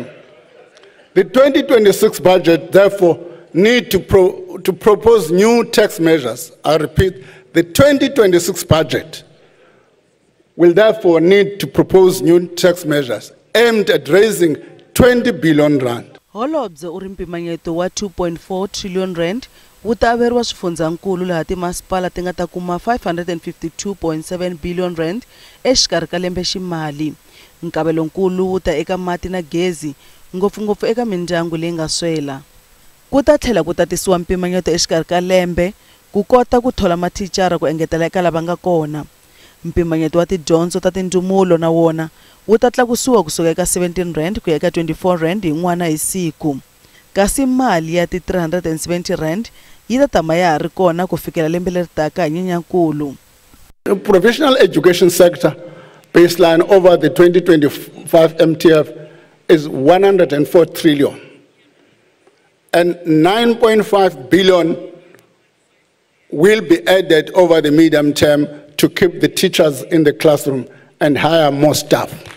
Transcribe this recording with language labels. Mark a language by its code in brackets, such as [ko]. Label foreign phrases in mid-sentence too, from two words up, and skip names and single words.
[en] The 2026 budget, therefore, needs to propose new tax measures. I repeat, the 2026 budget will therefore need to propose new tax measures aimed at raising 20 billion rand. [ts] Holobye u ri mpimanyeto wa 2.4 trillion rand wu ta averiwa swifundzankulu laha timasipala ti nga ta kuma 552.7 billion rand exikarhi ka lembe ximali. Nkavelonkulu wu ta eka mati na gezi ngopfungopfu eka mindyangu leyi nga swela. Ku ta tlhela ku tatisiwa mpimanyeto exikarhi ka lembe ku kota ku thola mathicara ku engetela eka lava nga kona. Mpimanyeto wa tidyondzo ta tindumulo na wona wu ta tlakusiwa kusuka eka 17 rand ku ya eka 24 rand hi n'wana hi siku. Kasi mali ya ti 370 rand yi ta tama ya ha ri kona ku fikela lembe leri taka hi Nyenyankulu. [en] The professional education sector baseline over the 2025 MTF is 104 trillion and 9.5 billion will be added over the medium term to keep the teachers in the classroom and hire more staff.